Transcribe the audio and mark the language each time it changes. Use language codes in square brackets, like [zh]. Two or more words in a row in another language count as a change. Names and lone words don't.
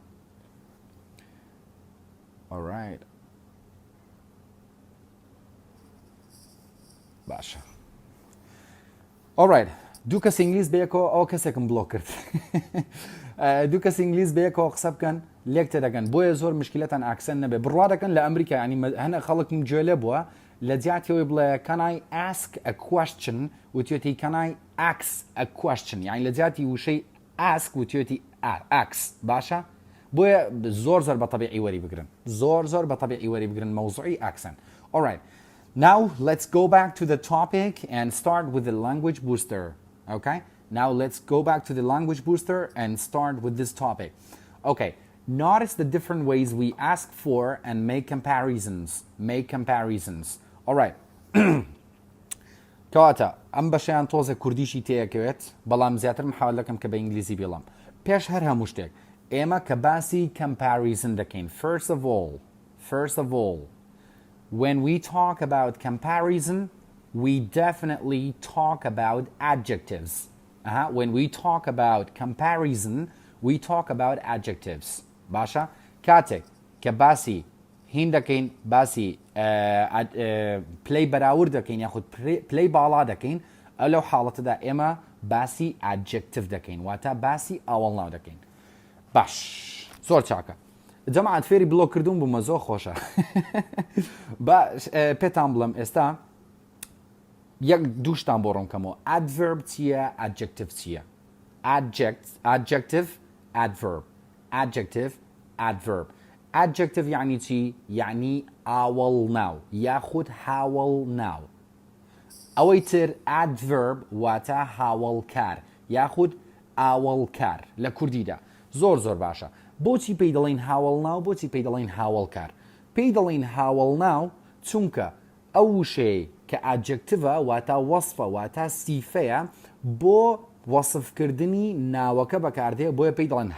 [ckb] alright باشە alright دوو کەس ئینگلیز بەیەکەوە ئەو کەسێکم بڵۆ کرد دوو کەس ئینگلیز بەیەکەوە قسە بکەن لێک تێدەگەن بۆیە زۆر مشکلەتان ئاکسەن نەبێ بڕوا دەکەن لە ئەمریکا ینی هەنە خەڵکم گوێ بووە لە جیاتیەوەی بڵێ [en] can I ask a question [ckb] وتێتی [en] can I ask a question [ckb] یعنی لە جیاتی وشەی ask وتێتی ask باشە بۆیە زۆر بە طەبیعی وەری بگرن زۆر بە طەبیعی وەری بگرن مەوزوعی ئاکسن [en] alright now let's go back to the topic and start with the language booster okay now let's go back to the language booster and start with this topic okay notice the different ways we ask for and make comparisons alright [ckb] کەواتە ئەم بەشیان تۆزە کوردیشی تەیەکەوێت بەڵام زیاتر محاول دەکەم کە بە ئینگلیزی بڵام پێش هەر هەموو شتێک ئێمە کە باسی comparison دەکەین [en] first of all when we talk about comparison we definitely talk about adjectives when we talk about comparison we talk about adjectives [ckb] باشە کاتێک کە باسی هین دەکەین باسی پلەی بەراورد دەکەین یاخود پلەی باڵا دەکەین ئەو لەو حاڵەتەدا ئێمە باسی adjective دەکەین واتە باسی ئاوەڵناو دەکەین باش زۆر چاکە جەماعەت فێری بڵۆ کردوون بوومە زۆر خۆشە باش پێتان بڵم ئێستا یەک دووشتان بۆ ڕوون کەمەوە adverb چییە adjective چییە adjective یعنی چی یعنی ئاوەڵناو یاخود هاوەڵناو ئەوەی تر adverb واتە هاوڵکار یاخود ئاوەڵکار لە کوردیدا زۆر باشە بۆچی پێی دەڵێن هاوەڵناو بۆچی پێی دەڵێن هاوڵکار پێی دەڵێن هاوەڵناو چونکە ئەو وشەیە کە ئادجەکتیڤە واتە وەصفە واتە سیفەیە بۆ وەصفکردنی ناوەکە بەکاردێ بۆیە پێی دەڵێن